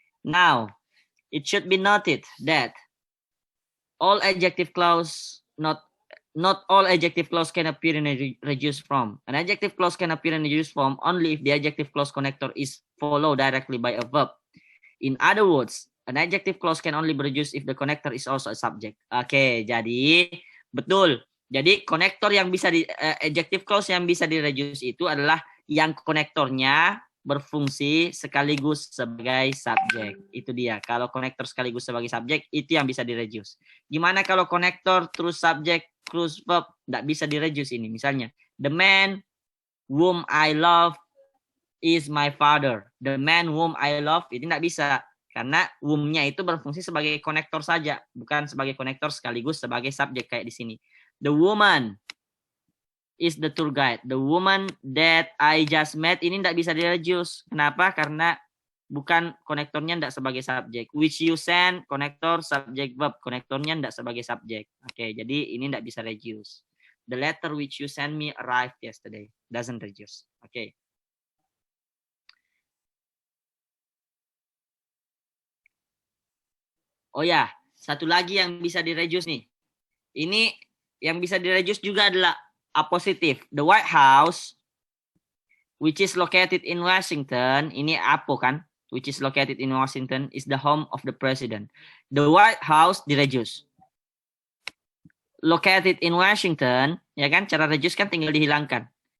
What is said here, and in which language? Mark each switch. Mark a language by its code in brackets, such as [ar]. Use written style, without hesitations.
[en] Now, it should be noted that all adjective clause not all adjective clause can appear in a reduced form. An adjective clause can appear in a reduced form only if the adjective clause connector is followed directly by a verb. In other words, an adjective clause can only be reduced if the connector is also a subject. [id] Oke, jadi betul. Jadi konektor yang bisa adjective clause yang bisa di reduce itu adalah yang konektornya berfungsi sekaligus sebagai subjek. Itu dia. Kalau konektor sekaligus sebagai subjek, itu yang bisa di-reduce. Gimana kalau konektor terus subjek, terus verb? Nggak bisa di-reduce ini. Misalnya, [en] the man whom I love is my father. The man whom I love, [id] itu nggak bisa. Karena whom-nya itu berfungsi sebagai konektor saja. Bukan sebagai konektor sekaligus sebagai subjek kayak di sini. [en] The woman is the tour guide. The woman that I just met [id] ini tidak bisa di-reduce. Kenapa? Karena bukan konektornya tidak sebagai subjek. [en] Which you send, [id] konektor, subject, verb. Konektornya tidak sebagai subjek. Oke, jadi ini tidak bisa reduce. [en] The letter which you send me arrived yesterday. Doesn't reduce. Oke. [id] Oh ya, satu lagi yang bisa di-reduce nih. Ini yang bisa di-reduce juga adalah a positive. [en] The White House, which is located in Washington, [id] ini Apo kan, [en] which is located in Washington, is the home of the president. [id] The White House di-reduce. [en] Located in Washington, [id] ya kan, cara reduce kan tinggal dihilangkan.